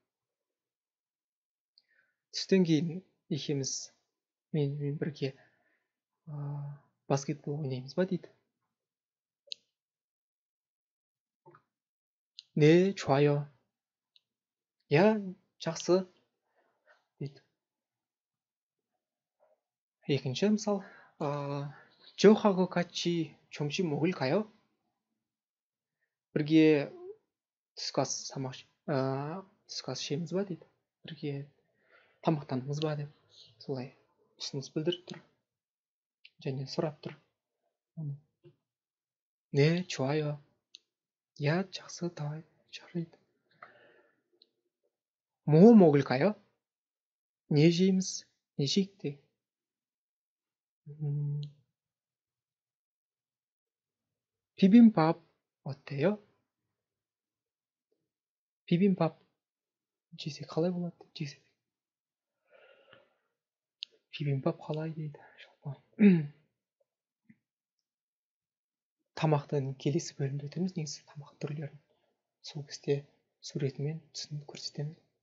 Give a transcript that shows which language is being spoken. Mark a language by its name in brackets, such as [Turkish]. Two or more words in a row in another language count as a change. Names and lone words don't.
[Kazakh] Түстен кейін екеуміз мен бірге баскетбол ойнаймыз ба дейді. [Korean] 네, 좋아요. [Kazakh] Я, жақсы дейді. Екінші мысал, [Korean] 저하고 같이 점심 먹을까요? [Kazakh] бірге түскі ас ішеміз ба дейді. Бірге тамақтанымыз ба деп солай ұсыныс білдіріп тұр. Және сұрап тұр. [Korean] 네, 좋아요. [Kazakh] Я, жақсы, давай, жарайды. [Korean] 뭐 먹을까요? [Kazakh] Не жейміз? Не жейік те? [Korean] 비빔밥 어때요? [Kazakh] 비빔밥 жесек қалай болады? Жесек. Bibimbap қалай дейді. Тамақтың келесі бөлімде өтеміз, негізі тамақ түрлерін. Сол кезде суретімен түсініп көрсетеміз.